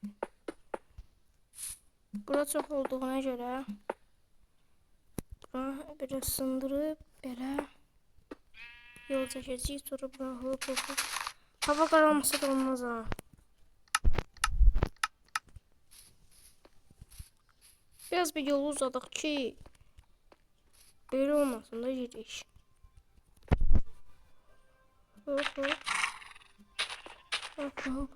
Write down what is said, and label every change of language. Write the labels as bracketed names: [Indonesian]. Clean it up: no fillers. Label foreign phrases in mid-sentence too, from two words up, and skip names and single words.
[Azerbaijani] Bura çox olduğuna görə bura biraz sındırıb belə yol çəkəcəyik. Sonra bura hop hop hop. Hava qaralmasa da olmaz ha. Biraz bir yolu uzadıq ki böyle olmasın da giriş. Hop hop. Hop hop.